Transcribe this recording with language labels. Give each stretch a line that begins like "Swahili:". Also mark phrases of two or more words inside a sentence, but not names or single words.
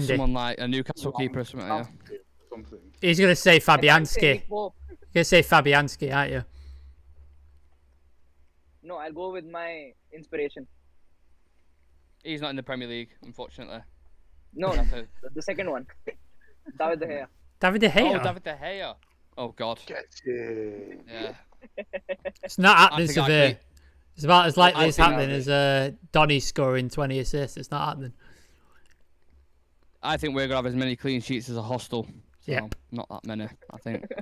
English: Someone like a Newcastle keeper or something? Yeah. He's going to say Fabianski. You're going to say Fabianski, aren't you? No, I'll go with my inspiration. He's not in the Premier League, unfortunately. No, the second one. David De Gea. David De Gea? Oh, David De Gea. Oh, God. Get it. Yeah. It's not happening, Civir. It's about as likely as happening as Donny scoring 20 assists. It's not happening. I think we're going to have as many clean sheets as a hostel. So yeah. Not that many, I think.